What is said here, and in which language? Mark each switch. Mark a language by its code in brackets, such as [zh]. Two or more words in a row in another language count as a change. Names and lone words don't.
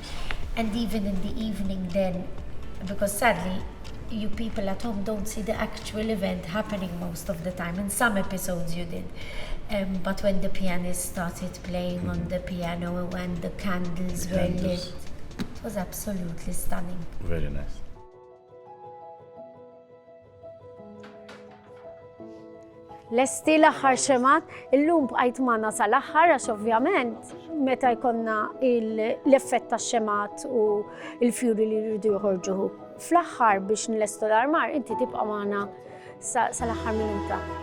[en] And even in the evening then, because sadly, you people at home don't see the actual event happening most of the time. In some episodes you did. But when the pianist started playing on the piano and the candles were lit, it was absolutely stunning. Very nice. [mt] Lesti l-aħħar xemat, illum bqajt manna sal-aħħar għax ovvjament meta jkollna l-effett tax-xemat u l-fjuri li jridu joħorġu. Fl-aħħar biex nlestu l-armar, inti tibqa' magħna sal-aħħar minuta.